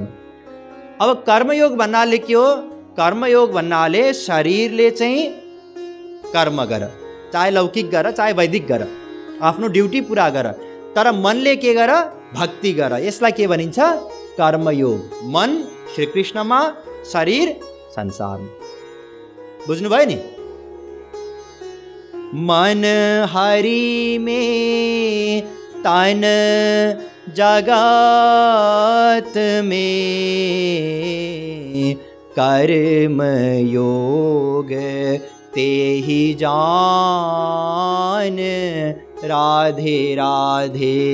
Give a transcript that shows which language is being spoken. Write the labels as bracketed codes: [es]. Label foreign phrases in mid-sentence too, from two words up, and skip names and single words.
[ne] अब कर्मयोग भन्नाले के हो? कर्मयोग भन्नाले शरीरले चाहिँ कर्म गर, चाहे लौकिक गर चाहे वैदिक गर, आफ्नो ड्युटी पुरा गर। तर मनले के गर? भक्ति गर। यसलाई के भनिन्छ? कर्मयोग। मन श्रीकृष्णमा, शरीर संसारमा। बुझ्नुभयो नि? [hi] मन हरि में तन जगत में कर्म योग ते ही जान राधे राधे।